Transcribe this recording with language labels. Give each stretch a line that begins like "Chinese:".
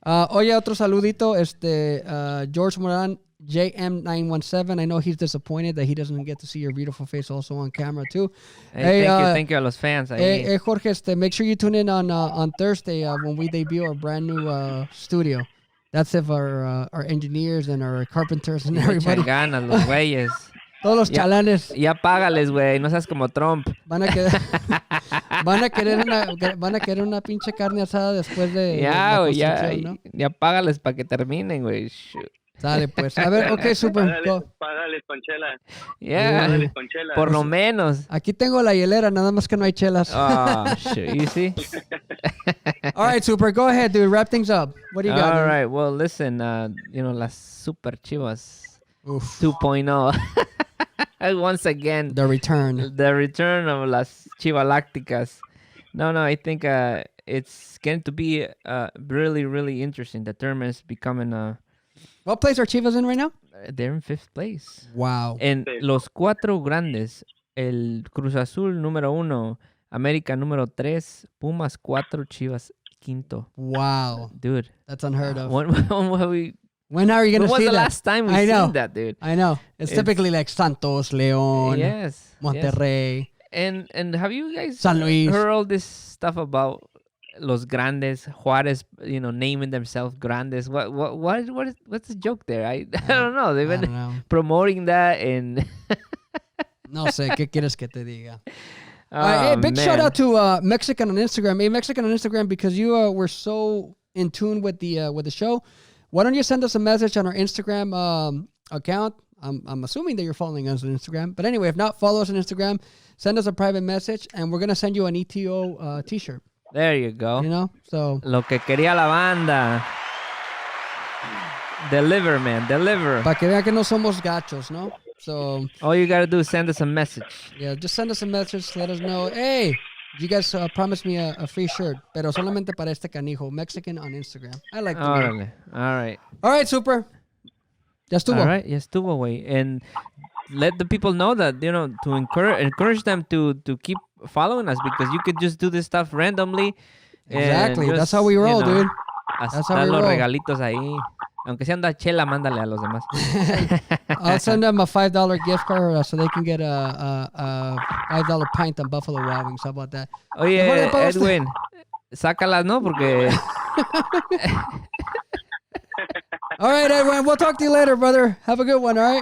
Spanish: Oye, otro saludito,
English: George Moran, JM917. I know he's disappointed that he doesn't get to see your beautiful face also on camera too. Hey, thank you
Spanish: a los fans.
English: Hey, Jorge, make sure you tune in on Thursday when we debut our brand new studio. That's if our engineers and our carpenters and everybody.
Spanish: Ganas, los güeyes. Todos los chalanes. Ya págales, güey. No seas como Trump. Van a querer una pinche carne asada después de la construcción, ¿no? Ya págales para que terminen, güey. Sale, pues. A ver, ok, super. Págales con chela.
English: Yeah.
Spanish: Págales con chela. Por lo menos. Aquí tengo la hielera, nada más que no hay chelas.
English: Oh, shit. You see? All right, super. Go ahead, dude. Wrap things up. What do you got? All right. Well, listen, las Super Chivas 2.0. Once again. The return. The return of las Chivalácticas. No, I think it's going to be really, really interesting. The tournament's becoming What place are Chivas in right now? They're in 5th place. Wow.
Spanish: En los 4 grandes, el Cruz Azul número 1, América número 3, Pumas 4, Chivas 5th.
English: Wow. Dude. That's unheard of. When are you going to see that? When was the last time we seen that, dude? I know. It's typically like Santos, León, Yes. Monterrey. Yes. And have you guys San Luis. heard all this stuff about Los Grandes, Juarez, naming themselves Grandes? What's the joke there? I don't know. They've I been don't know. promoting that and
Spanish: No sé, ¿qué quieres que te diga?
English: Hey, big shout out to Mexican on Instagram. Hey, Mexican on Instagram, because you were so in tune with the show. Why don't you send us a message on our Instagram account? I'm assuming that you're following us on Instagram. But anyway, if not, follow us on Instagram. Send us a private message, and we're going to send you an ETO t-shirt. There you go. So.
Spanish: Lo que quería la banda.
English: Deliver, man. Deliver.
Spanish: Para que vean que no somos gachos, ¿no?
English: So. All you got to do is send us a message. Yeah, just send us a message. Let us know. Hey, you guys promised me a free shirt.
Spanish: Pero solamente para este canijo. Mexican on Instagram.
English: I like that. All right,
Spanish: super. Ya estuvo.
English: All right,
Spanish: ya estuvo, güey.
English: And let the people know that, to encourage them to keep following us, because you could just do this stuff randomly. Exactly. Just, that's how we roll, dude. That's how we
Spanish: los
English: roll.
Spanish: regalitos ahí. Aunque sea anda chela, mándale a los demás.
English: I'll send them a $5 gift card so they can get a $5 pint on Buffalo Wild Wings. How about that?
Spanish: Oye, Edwin, sácalas, ¿no? Porque...
English: All right, Edwin. We'll talk to you later, brother. Have a good one, all right?